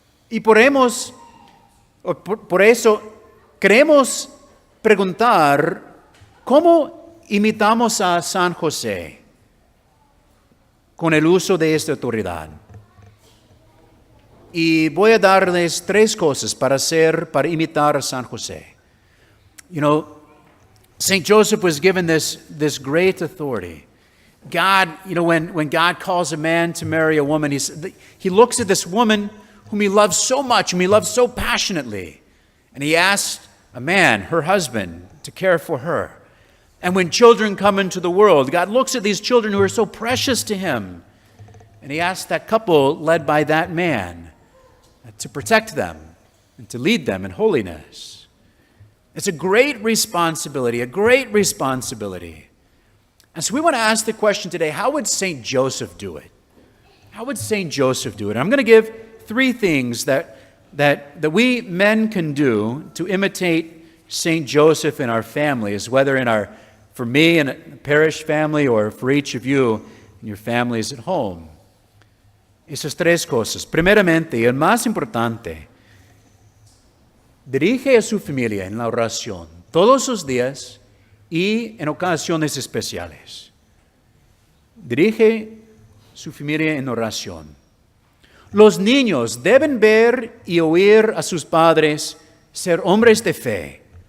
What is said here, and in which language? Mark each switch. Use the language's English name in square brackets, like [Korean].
[Spanish] Y por eso queremos preguntar, ¿cómo imitamos a San José con el uso de esta autoridad? Y voy a darles 3 cosas para imitar a San José. [English] You know, St. Joseph was given this great authority. God, you know, when God calls a man to marry a woman, he looks at this woman whom he loves so much, whom he loves so passionately, and he asks a man, her husband, to care for her. And when children come into the world, God looks at these children who are so precious to him, and he asks that couple led by that man to protect them and to lead them in holiness. It's a great responsibility, a great responsibility. And so we want to ask the question today, how would St. Joseph do it? How would St. Joseph do it? I'm going to give 3 things that we men can do to imitate St. Joseph in our families, whether for me in a parish family or for each of you in your families at home. [Spanish] Esas 3 cosas. Primeramente, y el más importante, dirige a su familia en la oración todos los días y en ocasiones especiales. Dirige su familia en oración. Los niños deben ver y oír a sus padres ser hombres de fe.